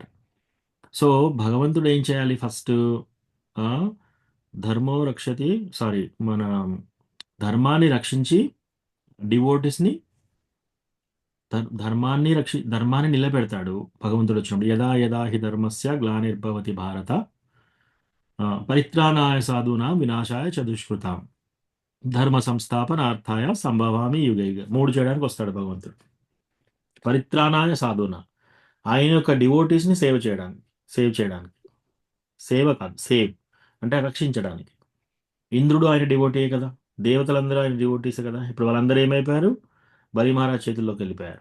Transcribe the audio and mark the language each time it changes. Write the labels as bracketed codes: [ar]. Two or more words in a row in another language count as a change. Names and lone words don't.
[te] సో భగవంతుడు ఏం చేయాలి, ఫస్ట్ [sa] ధర్మో రక్షతి, [te] సారీ, మన ధర్మాన్ని రక్షించి డివోటిస్ని, ధర్మాన్ని నిలబెడతాడు భగవంతుడు వచ్చినప్పుడు. [sa] యదా యదా హి ధర్మస్య గ్లానిర్భవతి భారత పరిత్రాణాయ సాధూనాం వినాశాయ చ దుష్కృతాం. ధర్మ సంస్థాపనార్థాయ సంభవామి యుగ యుగ. [te] 3 చేయడానికి వస్తాడు భగవంతుడు. [sa] పరిత్రాణాయ సాధున, [te] ఆయన యొక్క డివోటీస్ని సేవ్ చేయడానికి. సేవ కాదు, సేవ్ అంటే రక్షించడానికి. ఇంద్రుడు ఆయన డివోటీయే కదా, దేవతలందరూ ఆయన డివోటీసే కదా. ఇప్పుడు వాళ్ళందరూ ఏమైపోయారు? బలి మహారాజ్ చేతుల్లోకి వెళ్ళిపోయారు.